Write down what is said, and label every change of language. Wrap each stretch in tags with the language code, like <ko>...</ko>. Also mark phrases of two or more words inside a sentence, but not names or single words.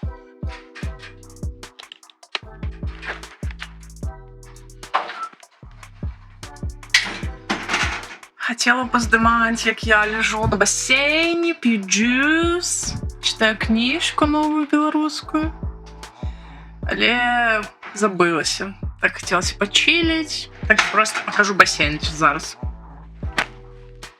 <be>Хотела паздымаць, як я ляжу на басейне, п'ю джус, читаю кніжку новую беларускую. Але забылася.</be> <ru>Так хотелось почилить. Так просто покажу бассейн зараз.</ru>